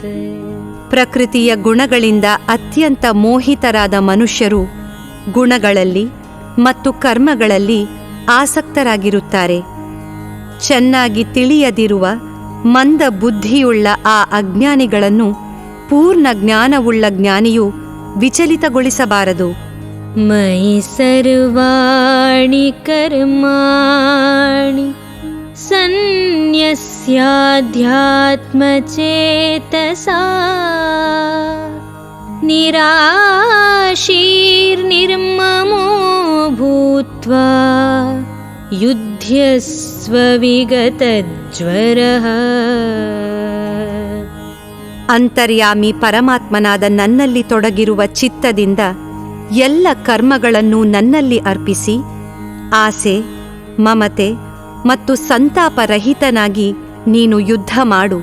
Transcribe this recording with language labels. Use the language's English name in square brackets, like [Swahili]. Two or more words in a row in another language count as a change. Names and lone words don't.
[Kannada] ಪ್ರಕೃತಿಯ ಗುಣಗಳಿಂದ ಅತ್ಯಂತ ಮೋಹಿತರಾದ ಮನುಷ್ಯರು ಗುಣಗಳಲ್ಲಿ ಮತ್ತು ಕರ್ಮಗಳಲ್ಲಿ ಆಸಕ್ತರಾಗಿರುತ್ತಾರೆ. ಚೆನ್ನಾಗಿ ತಿಳಿಯದಿರುವ ಮಂದ ಬುದ್ಧಿಯುಳ್ಳ ಆ ಅಜ್ಞಾನಿಗಳನ್ನು ಪೂರ್ಣ ಜ್ಞಾನವುಳ್ಳ ಜ್ಞಾನಿಯು ವಿಚಲಿತಗೊಳಿಸಬಾರದು. [Sanskrit] ಮಯಿ ಸರ್ವಾಣಿ ಕರ್ಮಾಣಿ ಸನ್ಯಸ್ಯಾಧ್ಯಾತ್ಮಚೇತಸಾ ನಿರಾಶೀರ್ನಿರ್ಮಮೋ ಭೂತ್ವಾ ಯುಧ್ಯಸ್ವ ವಿಗತಜ್ವರಃ. [Kannada] ಅಂತರ್ಯಾಮಿ ಪರಮಾತ್ಮನಾದ ನನ್ನಲ್ಲಿ ತೊಡಗಿರುವ ಚಿತ್ತದಿಂದ ಎಲ್ಲ ಕರ್ಮಗಳನ್ನು ನನ್ನಲ್ಲಿ ಅರ್ಪಿಸಿ ಆಸೆ, ಮಮತೆ ಮತ್ತು ಸಂತಾಪರಹಿತನಾಗಿ ನೀನು ಯುದ್ಧ ಮಾಡು.